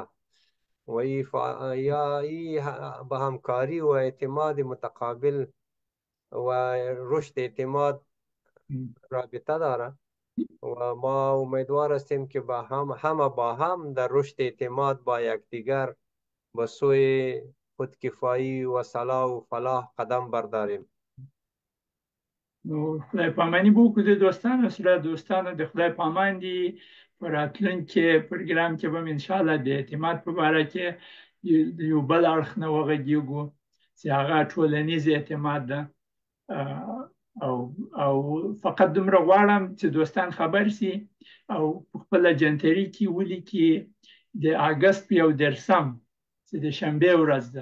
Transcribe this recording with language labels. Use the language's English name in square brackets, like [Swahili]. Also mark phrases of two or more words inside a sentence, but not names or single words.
[Persian] و یا ای به همکاری و اعتماد متقابل و رشد اعتماد رابطه داره و ما امیدوار هستیم که همه با هم در رشد اعتماد با یکدیگر به سوی خودکفایی و صلاح و فلاح قدم برداریم. خدای پامانی بکنه دوستان، [Pashto] اصلا دوستان د خدای پامان دی پر راتلونکي پروګرام کې به انشاءالله د اعتماد په اړه کې یو بل اړخ نه وغږیږو چې هغه ټولنیز اعتماد ده. او فقط دومره غواړم چې دوستان خبر سي او خپل جنتري کې ولیکي د اگست په 11 چې د شنبه ورځ ده.